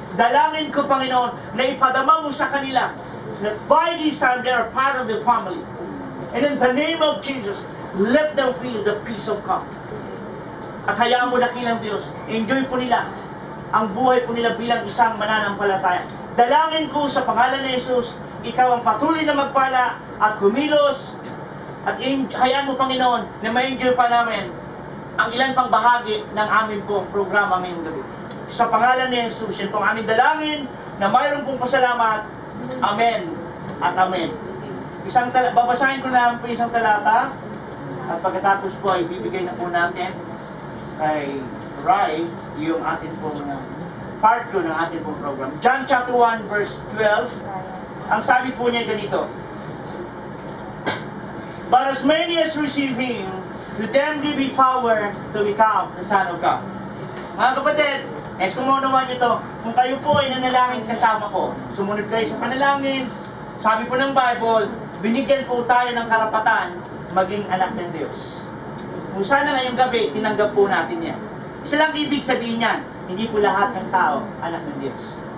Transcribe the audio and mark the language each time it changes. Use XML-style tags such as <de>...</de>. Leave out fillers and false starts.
<tl>Dalangin ko, Panginoon, na ipadama mo sa kanila</tl> <en>that by this time they are part of the family. And in the name of Jesus, let them feel the peace of God.</en> <tl>At hayaan mo, dakilang Diyos, enjoy po nila ang buhay po nila bilang isang mananampalataya. Dalangin ko sa pangalan ni Jesus, ikaw ang patuloy na magpala at kumilos at hayaan mo, Panginoon, na ma-enjoy pa namin ang ilan pang bahagi ng aming pong programa ngayong gabi. Sa pangalan ni Jesus, yan pong aming dalangin na mayroon pong pasalamat. Amen at amen. Babasahin ko na po isang talata at pagkatapos po ay bibigay na po natin kay Rai yung atin pong part 2 ng ating pong program.</tl> <en>John chapter 1 verse 12.</en> <tl>Ang sabi po niya ganito:</tl> <en>But as many as receive Him, to them give He power to become the Son of God.</en> <tl>Mga kapatid, kung maunawa niyo to, kung kayo po ay nanalangin kasama ko, sumunod kayo sa panalangin, sabi po ng Bible, binigyan po tayo ng karapatan maging anak ng Diyos. Kung sana ngayong gabi, tinanggap po natin yan. Isa lang ibig sabihin niyan, hindi po lahat ng tao anak ng Diyos.</tl>